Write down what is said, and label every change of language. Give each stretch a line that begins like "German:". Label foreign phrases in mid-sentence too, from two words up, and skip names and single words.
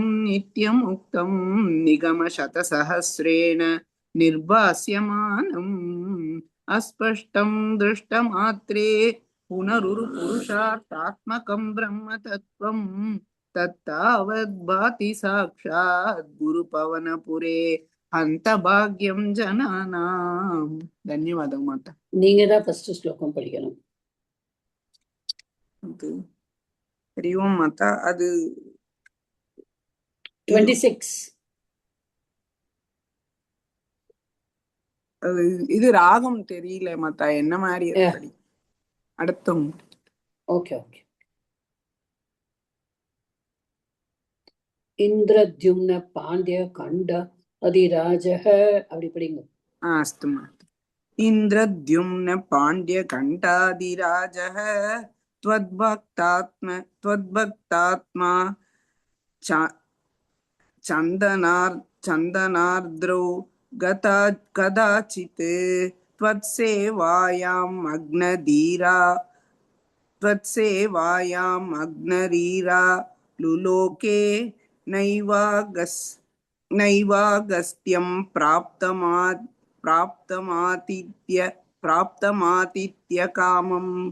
Sanskrit: नित्यमुक्तं निगमशतसहस्रेण निर्भास्यमानम् अस्पष्टं दृष्टमात्रे पुनरुरुपुरुषार्थात्मकं ब्रह्मतत्त्वम् तत्तावद्भाति साक्षात् गुरुपवनपुरे हन्तभाग्यं जनानां. धन्यवादः माता.
Tamil: நீங்க தான் ஃபர்ஸ்ட் ஸ்லோகம் படிக்கணும்.
Sanskrit: हरि ओम माता.
Tamil: அது 26 இது ராகம் தெரியல மாதா, என்ன மாதிரி படி அடுத்தம்.
English: okay okay.
Sanskrit: इन्द्रद्युम्न पाण्ड्य घण्ट अधिराजः
Tamil: அப்படி படிங்க.
Sanskrit: अस्तु माता. इन्द्रद्युम्न पाण्ड्य घण्टाधिराजः त्वद्भक्तात्मा चन्दनार्द्रौ कदाचित् त्वत्सेवायाम् अग्नरीरा लुलोके नैवागस्त्यं प्राप्तमातिथ्य कामम्.